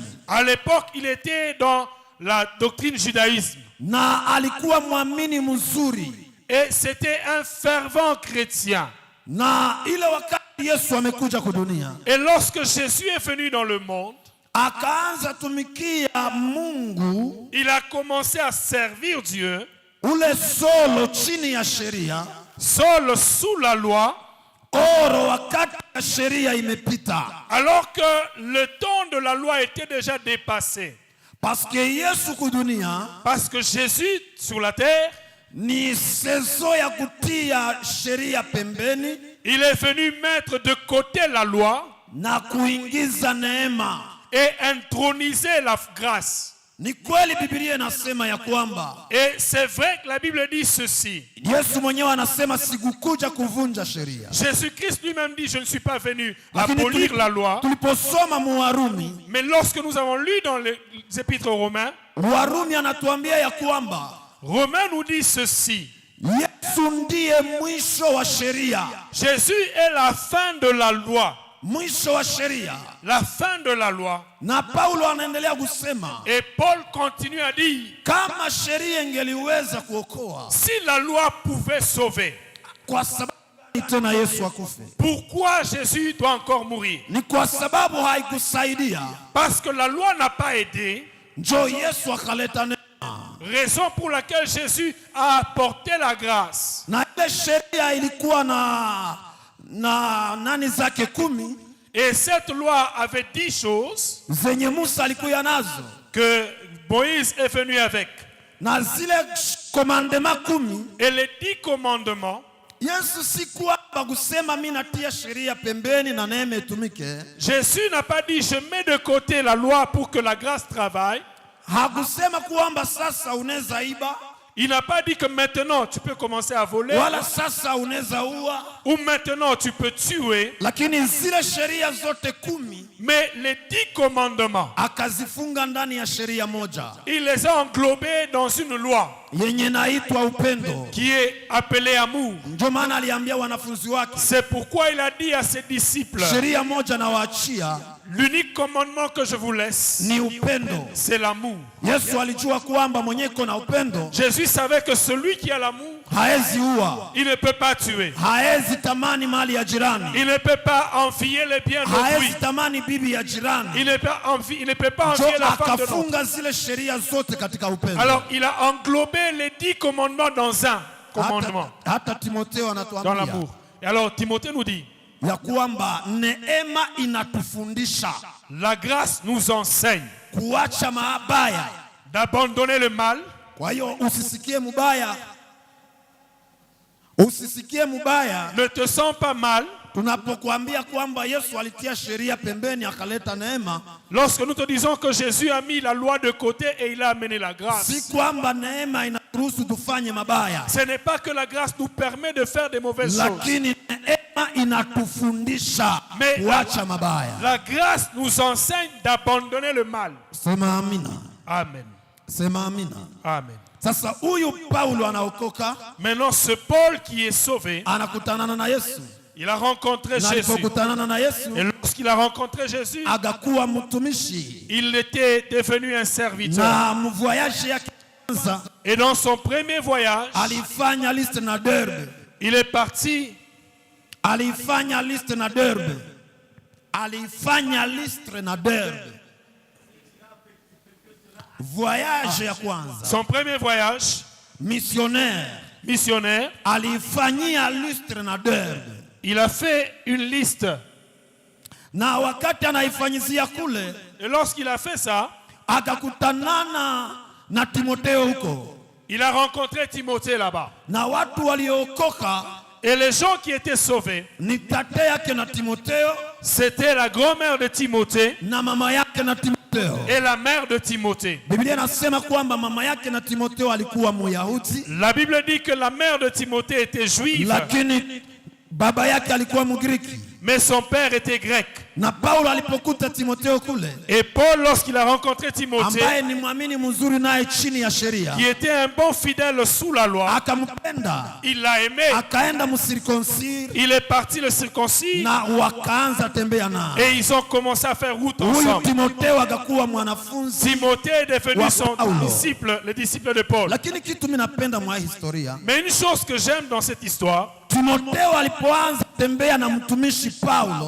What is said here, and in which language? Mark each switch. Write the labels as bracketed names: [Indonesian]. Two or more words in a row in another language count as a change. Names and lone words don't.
[French] À l'époque, il était dans la doctrine judaïsme. [Swahili] Na alikuwa muamini mzuri. [French] Et c'était un fervent chrétien. [Swahili] Na ile wakati Yesu amekuja kudunia, [French] et lorsque Jésus est venu dans le monde, [Swahili] akaanza tumikia Mungu, [French] il a commencé à servir Dieu. [Swahili] Ule solo chini ya sheria, [French] Saul sous la loi, [Swahili] oro wakati ya sheria imepita, [French] alors que le temps de la loi était déjà dépassé. [Swahili] Parce que Yesu kudunia, [French] parce que Jésus sur la terre, [Swahili] ni sezo ya kutia sheria pembeni, [French] il est venu mettre de côté la loi [Swahili] na kuingiza neema [French] et introniser la grâce. [Swahili] Ni kweli Biblia inasema ya kwamba, [French] et c'est vrai que la Bible dit ceci. [Swahili] Yesu mwenyewe anasema sikukuja kuvunja sheria. [French] Jésus-Christ lui-même dit je ne suis pas venu abolir la loi. [Swahili] Tuliposoma mu Warumi, [French] mais lorsque nous avons lu dans les épîtres aux Romains, [Swahili] Warumi anatuambia ya kwamba, [French] Romains nous dit ceci. [Swahili] Yesu ndiye mwisho wa sheria. [French] Jésus est la fin de la loi. [Swahili] Mwisho wa sheria. [French] La fin de la loi. [Swahili] Na Paulo anaendelea kusema, [French] et Paul continue à dire, [Swahili] kama sheria ingeliweza kuokoa, [French] si la loi pouvait sauver, [Swahili] kwa sababu tena Yesu akufe? [French] Pourquoi Jésus doit encore mourir? [Swahili] Ni kwa sababu haikusaidia. [French] Parce que la loi n'a pas aidé. [Swahili] Njoo Yesu akaleta neema. [French] Raison pour laquelle Jésus a apporté la grâce. [Swahili] Na ile sheria ilikuwa na nani zake 10. [French] Et cette loi avait 10 choses [Swahili] Zenye Musa alikuwa nazo. [French] que Moïse est venu avec. [Swahili] Na zile commandements 10. [French] Et les 10 commandements, [Swahili] Yesu si kwamba kusema mimi natia sheria pembeni na neema itumike. [French] Jésus n'a pas dit je mets de côté la loi pour que la grâce travaille. [Swahili] Hakusema kwamba sasa unaweza iba. [French] Il n'a pas dit que maintenant tu peux commencer à voler. [Swahili] Wala sasa unaweza ua. [French] Ou maintenant tu peux tuer. [Swahili] Lakini zile sheria zote 10 [French] Mais les 10 commandements, [Swahili] akazifunga ndani ya sheria moja. [French] il les a englobés dans une loi [Swahili] Yenye naitwa upendo. [French] qui est appelée amour. [Swahili] Ndio maana aliambia wanafunzi wake. [French] C'est pourquoi il a dit à ses disciples, [Swahili] Sheria moja na waachia. [French] l'unique commandement que je vous laisse, [Swahili] Ni upendo. [French] c'est l'amour. [Swahili] Yesu alijua kwamba mwenye iko na upendo [French] Jésus savait que celui qui a l'amour, [Swahili] haezi ua. [French] il ne peut pas tuer. [Swahili] Haezi tamani mali ya jirani. [French] Il ne peut pas envier les biens d'autrui. [Swahili] Haezi tamani bibi ya jirani. [French] Il ne peut pas [Swahili] Ndio [French] envier la femme de l'autre. [Swahili] akafunga zile sheria zote katika upendo. [French] Alors il a englobé les 10 commandements dans un commandement, [Swahili] Hata Timotheo [French] dans [Swahili] anatuambia [French] l'amour. Et alors Timothée nous dit, [Swahili] ya kwamba neema inatufundisha [French] la grâce nous enseigne [Swahili] kuacha mabaya. [French] d'abandonner le mal. [Swahili] Kwa hiyo usisikie mubaya. Usisikie mubaya [French] Ne te sens pas mal [Swahili] tunapokuambia kwamba Yesu alitia sheria pembeni akaleta neema. [French] lorsque nous te disons que Jésus a mis la loi de côté et il a amené la grâce. [Swahili] Si kwamba neema inaruhusu tufanye mabaya, [French] Ce n'est pas que la grâce nous permet de faire des mauvaises choses. [Swahili] lakini neema inatufundisha [French] Mais [Swahili] kuacha mabaya. [French] la grâce nous enseigne d'abandonner le mal. [Swahili] Sema amina. [French] Amen. [Swahili] Sema amina. [French] Amen. [Swahili] Sasa huyu Paulo anaokoka, [French] Maintenant, ce Paul qui est sauvé, [Swahili] anakutanana na Yesu. [French] il a rencontré [Swahili] Na [French] Jésus. [Swahili] alipokutanana na Yesu, [French] Et lorsqu'il a rencontré Jésus, [Swahili] agakuwa mtumishi. [French] il était devenu un serviteur. [Swahili] Na mvoyage yake kwanza [French] Et dans son premier voyage, [Swahili] alifanya liste na Derbe. [French] il est parti. [Swahili] Alifanya liste na Derbe. Alifanya liste na Derbe. Voyage ya kwanza. [French] Son premier voyage, Missionnaire. missionnaire, [Swahili] Alifanyia liste na Derbe. [French] il a fait une liste. [Swahili] Na wakati anaifanyizia kule, [French] Et lorsqu'il a fait ça, [Swahili] akakutanana na Timotheo huko. [French] il a rencontré Timothée là-bas. [Swahili] Na watu waliokoka [French] Et les gens qui étaient sauvés, [Swahili] ni tate yake na Timotheo [French] c'était la grand-mère de Timothée [Swahili] na mama yake na Timotheo. [French] et la mère de Timothée. [Swahili] Biblia inasema kwamba mama yake na Timotheo alikuwa Myahudi, [French] La Bible dit que la mère de Timothée était juive, [Swahili] lakini baba yake alikuwa Mgiriki. [French] mais son père était grec. [Swahili] Na Paulo alipokuta Timotheo kule, [French] Et Paul, lorsqu'il a rencontré Timothée, [Swahili] ambaye ni mwamini mzuri naye chini ya sheria, [French] qui était un bon fidèle sous la loi, [Swahili] akampenda, [French] il l'a aimé. [Swahili] akaenda msirikonsiri [French] Il est parti le circoncis [Swahili] na wakaanza tembea na [French] et ils ont commencé à faire route [Swahili] huyu [French] ensemble. [Swahili] Timotheo akakuwa mwanafunzi. [French] Timothée est devenu [Swahili] Wa [French] son Paulo. disciple, le disciple de Paul. [Swahili] Lakini kitu mimi napenda mwa historia, [French] Mais une chose que j'aime dans cette histoire, [Swahili] Timotheo alipoanza tembea na mtumishi Paulo,